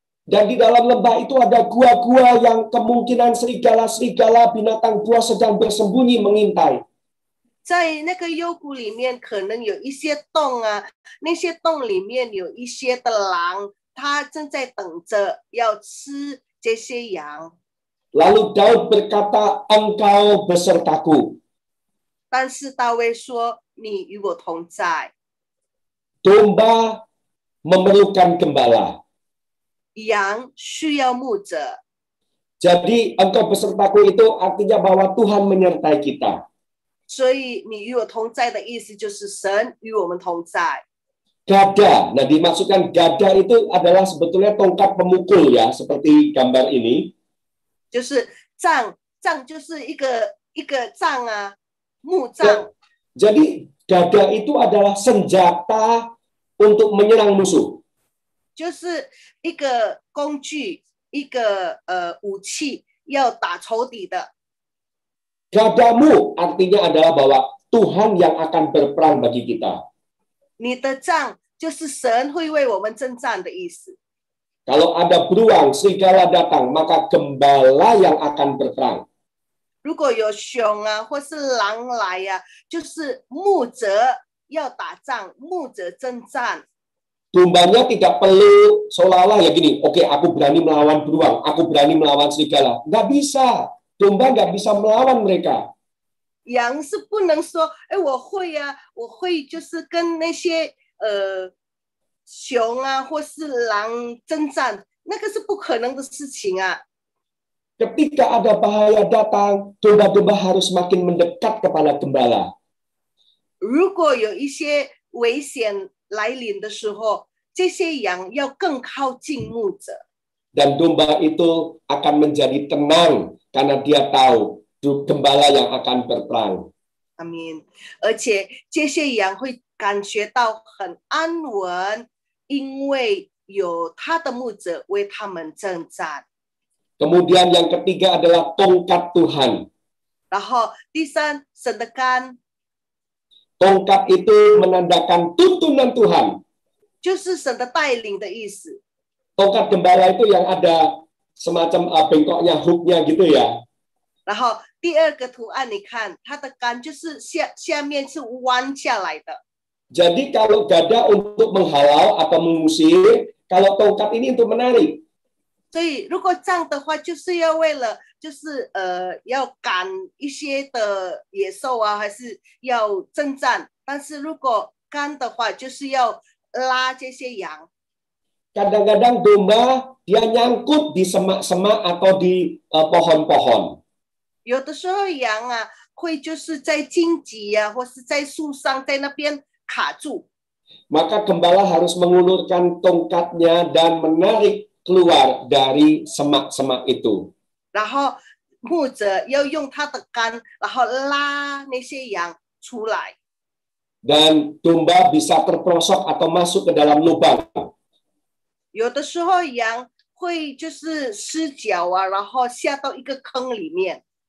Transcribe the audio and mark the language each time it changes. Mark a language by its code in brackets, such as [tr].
[id] Dan di dalam lembah itu ada gua-gua yang kemungkinan serigala-serigala binatang buas sedang bersembunyi mengintai. [zh] 在那个幽谷里面，可能有一些洞啊，那些洞里面有一些的狼，它正在等着要吃这些羊。 [id] Lalu Daud berkata, engkau besertaku. [zh] 但是大卫说：“你与我同在。 [id] Domba memerlukan gembala. [zh] 羊需要牧者， [id] Jadi engkau besertaku itu artinya bahwa Tuhan menyertai kita. [zh] 所以你与我同在的意思就是神与我们同在。 [id] Gada, nah dimaksudkan gada itu adalah sebetulnya tongkat pemukul ya, seperti gambar ini. [zh] 就是杖就是一个杖啊，木杖。 [id] Jadi gada itu adalah senjata untuk menyerang musuh. [zh] 就是一个工具，一个武器，要打仇敌的。 [id] Gadamu artinya adalah bahwa Tuhan yang akan berperang bagi kita. [zh] 你的杖就是神会为我们征战的意思。 [id] Kalau ada beruang, serigala datang, maka gembala yang akan berperang. [zh] 如果有熊啊，或是狼来呀、就是牧者要打仗，牧者征战。 [id] Dombanya tidak perlu seolah-olah ya gini, oke, aku berani melawan beruang, aku berani melawan serigala. Nggak bisa. Domba nggak bisa melawan mereka. [zh] 羊是不能说，哎，我会呀、我会就是跟那些熊啊或是狼征战，那个是不可能的事情啊。 [id] Ketika ada bahaya datang, domba-domba harus makin mendekat kepada gembala. [zh] 如果有一些危险来临的时候，这些羊要更靠近牧者， [id] Dan domba itu akan menjadi tenang karena dia tahu gembala yang akan berperang. [zh] 阿明，而且这些羊会感觉到很安稳，因为有他的牧者为他们征战。 [id] Kemudian yang ketiga adalah tongkat Tuhan. [zh] 然后第三，神的竿 [id] Tongkat itu menandakan tuntunan Tuhan. [zh] 就是神的带领的意思。 [id] Tongkat gembala itu yang ada semacam bengkoknya, hooknya gitu ya. [zh] 然后第二个图案，你看它的竿就是下面是弯下来的。 [id] Jadi kalau gada untuk menghalau atau mengusir, kalau tongkat ini untuk menarik. [zh] 所以如果这样的话，就是要为了就是要赶一些的野兽啊，还是要征战。但是如果竿的话，就是要拉这些羊。 [id] Kadang-kadang domba dia nyangkut di semak-semak atau di pohon-pohon. [zh] 有的时候羊啊会就是在荆棘啊，或是在树上，在那边卡住。 [id] Maka gembala harus mengulurkan tongkatnya dan menarik keluar dari semak-semak itu. [zh] 然后牧者要用他的竿，然后拉那些羊出来。 [id] Dan domba bisa terperosok atau masuk ke dalam lubang. [zh] 有的时候羊会就是失脚啊，然后下到一个坑里面。